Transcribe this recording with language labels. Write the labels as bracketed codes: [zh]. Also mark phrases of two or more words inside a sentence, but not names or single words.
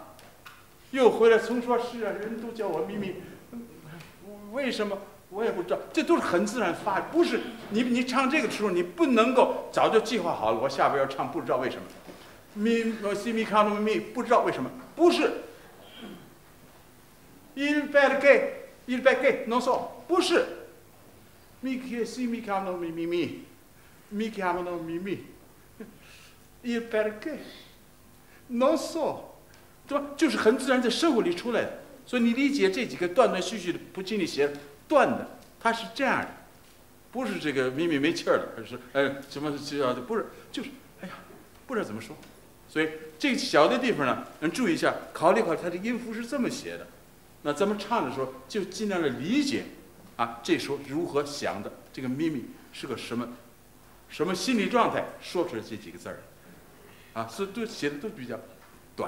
[zh] 又回来，从说是啊，人都叫我咪咪，为什么我也不知道，这都是很自然发，不是你唱这个的时候，你不能够早就计划好了，我下边要唱，不知道为什么，西咪卡诺咪不知道为什么，不是 [it] il perché non so，不是 mi chiamano mi chiamano mi il perché non so。 [zh] 对吧？就是很自然在生活里出来的，所以你理解这几个断断续续的普契尼写断的，它是这样的，不是这个咪咪没气儿了，而是什么叫的，不是，就是哎呀，不知道怎么说。所以这个小的地方呢，注意一下，考虑它的音符是这么写的，那咱们唱的时候就尽量的理解啊，这时候如何想的，这个咪咪是个什么心理状态，说出来这几个字儿，啊，所以都写的都比较短。